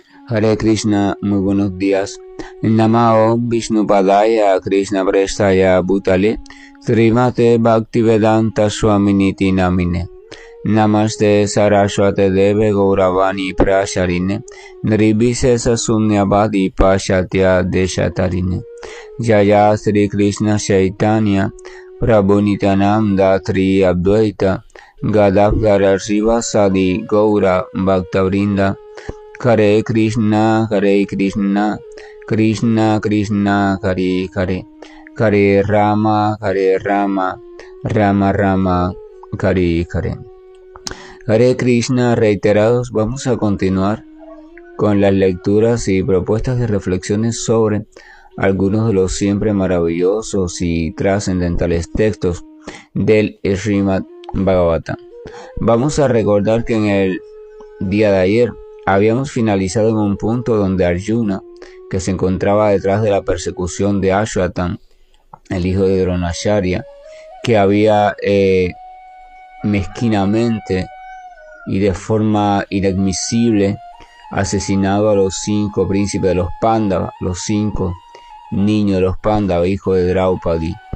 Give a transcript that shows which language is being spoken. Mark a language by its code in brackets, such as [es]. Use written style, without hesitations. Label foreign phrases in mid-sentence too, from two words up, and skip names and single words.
[sa] हरे कृष्ण, [es] muy buenos días. [sa] नमः विष्णुपादाय कृष्ण प्रेष्ठाय भूतले श्रीमते भक्तिवेदान्त स्वामिन्निति नामिने नमस्ते सारस्वते देवे गौरवाणी प्रचारिणे निर्विशेष शून्यवादि पाश्चात्य देशतारिणे जय श्री कृष्ण चैतन्य प्रभु नित्यानन्द श्री अद्वैत गदाधर श्रीवासादि गौर भक्तवृन्द हरे कृष्ण कृष्ण कृष्ण हरे हरे हरे राम राम राम हरे हरे. हरे कृष्ण, [es] reiterados, vamos a continuar con las lecturas y propuestas de reflexiones sobre algunos de los siempre maravillosos y trascendentales textos del Srimad Bhagavatam. Vamos a recordar que en el día de ayer habíamos finalizado en un punto donde Arjuna, que se encontraba detrás de la persecución de Ashwatthama, el hijo de Dronacharya, que había mezquinamente y de forma inadmisible asesinado a los 5 príncipes de los Pándavas, los 5 niños de los Pándavas, hijos de Draupadi.